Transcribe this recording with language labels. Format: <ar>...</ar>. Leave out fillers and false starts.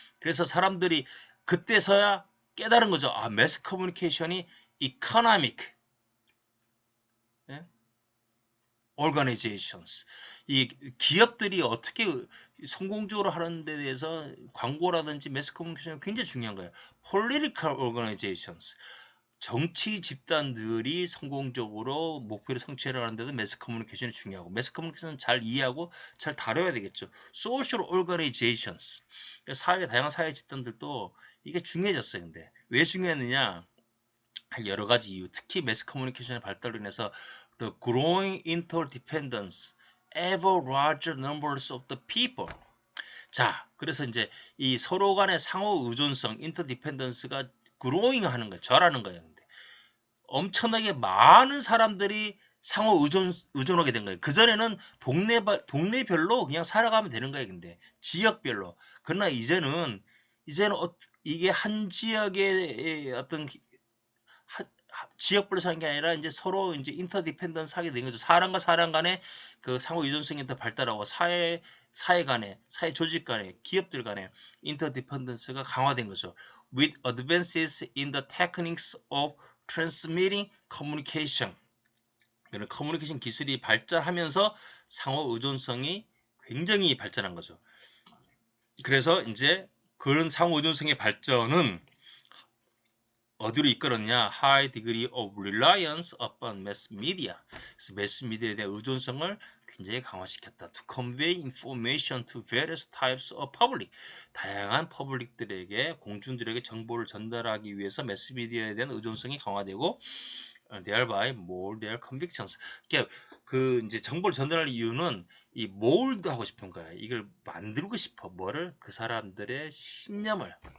<ko>그래서 사람들이 그때서야 깨달은 거죠. 아 매스 커뮤니케이션이 이코노믹 organizations. 이 기업들이 어떻게 성공적으로 하는 데 대해서 광고라든지 매스 커뮤니케이션이 굉장히 중요한 거예요.</ko> <en>political organizations.</en> <ko>정치 집단들이 성공적으로 목표를 성취를 하는 데도 매스 커뮤니케이션이 중요하고 매스 커뮤니케이션은 잘 이해하고 잘 다뤄야 되겠죠.</ko> <en>social organizations.</en> <ko>사회 다양한 사회 집단들도 이게 중요해졌어요. 근데 왜 중요했느냐? 여러 가지 이유, 특히 매스 커뮤니케이션의 발달로 인해서</ko> <en>the growing interdependence, ever larger numbers of the people.</en> <ko>자, 그래서 이제 이 서로 간의 상호 의존성, interdependence가 growing 하는 거예요. 절하는 거예요. 근데 엄청나게 많은 사람들이 상호 의존하게 된 거예요. 그전에는 동네별로 그냥 살아가면 되는 거예요. 근데 지역별로. 그러나 이제는 이게 한 지역의 어떤 지역별로 사는 게 아니라 이제 서로 이제 인터디펜던스 하게 된 거죠. 사람과 사람 간의 그 상호 유전성이 더 발달하고 사회 간의 사회 조직 간의 기업들 간의 인터디펜던스가 강화된 거죠.</ko> <en>With advances in the techniques of transmitting communication.</en> <ko>이런 커뮤니케이션 기술이 발전하면서 상호 의존성이 굉장히 발전한 거죠. 그래서 이제 그런 상호 의존성의 발전은 어디로 이끌었냐?</ko> <en>High degree of reliance upon mass media.</en> <ko>그래서 매스 미디어에 대한 의존성을 굉장히 강화시켰다.</ko> <en>To convey information to various types of public.</en> <ko>다양한 퍼블릭들에게 공중들에게 정보를 전달하기 위해서 매스 미디어에 대한 의존성이 강화되고</ko> <en>thereby mold their convictions.</en> <ko>그 이제 정보를 전달할 이유는 이 mold 하고 싶은 거야. 이걸 만들고 싶어. 뭐를? 그 사람들의 신념을.</ko>